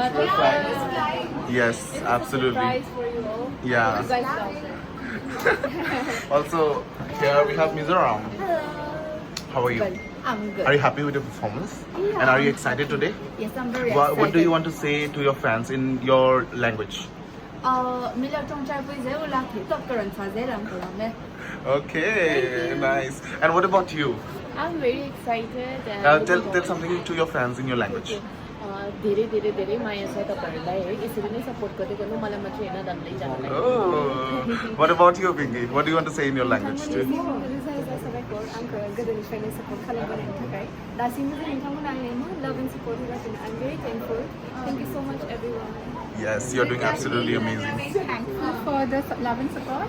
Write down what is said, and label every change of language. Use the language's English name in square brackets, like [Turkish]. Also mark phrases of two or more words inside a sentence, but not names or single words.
[English] Which were flying. Yes, absolutely. Surprise for you all. Yeah. You guys love it. Also, here we have Mizoram. How are you? I'm good. Are you happy with your performance? And are you excited today? Yes, I'm very excited. What do you want to say to your fans in your language? Mila tongchai puize ula top karan thazeram karam. Okay, nice. And what about you? I'm very excited and Tell something to your fans in your language. [Nepali] धेरै माया छ तपाईहरुलाई है यसरी नै सपोर्ट गर्दै गर्नु मलाई मात्र हैन दल्दै जानलाई [English] Oh, what about you, Pinky? What do you want to say in your language too? love and support I'm very thankful. Thank you so much everyone. Yes, you're doing absolutely amazing. Thankful for the love and support.